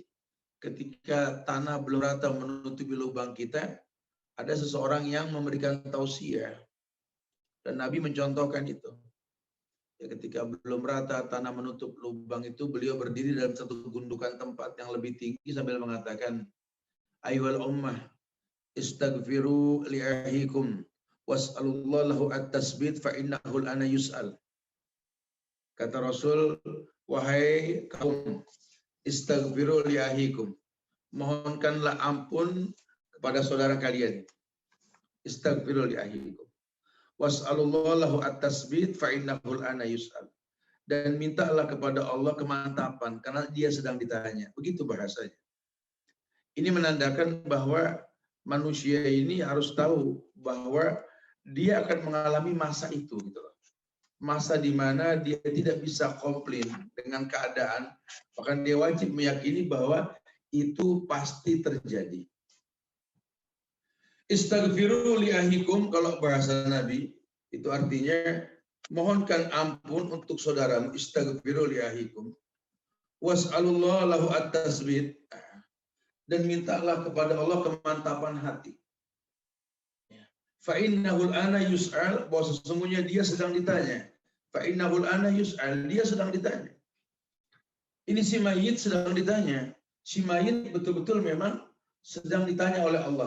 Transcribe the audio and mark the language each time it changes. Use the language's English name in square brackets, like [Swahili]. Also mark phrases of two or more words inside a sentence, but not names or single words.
[Indonesian] Ketika tanah belum rata menutupi lubang kita, ada seseorang yang memberikan tausiah. Dan Nabi mencontohkan itu. Ya, ketika belum rata tanah menutup lubang itu, beliau berdiri dalam satu gundukan tempat yang lebih tinggi sambil mengatakan, [Arabic] أيها الأمة، استغفروا لأخيكم واسألوا الله له التثبيت فإنه الآن يسأل. [Indonesian] Kata Rasul, wahai kaum, [Arabic] استغفروا لأخيكم, [Indonesian] mohonkanlah ampun kepada saudara kalian. [Arabic] استغفروا لأخيكم واسألوا الله له التثبيت فإنه الآن يسأل. [Indonesian] Dan mintalah kepada Allah kemantapan karena dia sedang ditanya. Begitu bahasanya. Ini menandakan bahwa manusia ini harus tahu bahwa dia akan mengalami masa itu, gitu loh. Masa di mana dia tidak bisa komplain dengan keadaan, bahkan dia wajib meyakini bahwa itu pasti terjadi. [Arabic] استغفروا لأخيكم, [Indonesian] kalau bahasa Nabi, itu artinya mohonkan ampun untuk saudaramu. [Arabic] استغفروا لأخيكم واسألوا الله له التثبيت, [Indonesian] dan mintalah kepada Allah kemantapan hati. [Arabic] فإنه الآن يسأل, [Indonesian] bahwa sesungguhnya dia sedang ditanya. [Arabic] فإنه الآن يسأل, [Indonesian] dia sedang ditanya. Ini si mayit sedang ditanya. Si mayit betul-betul memang sedang ditanya oleh Allah.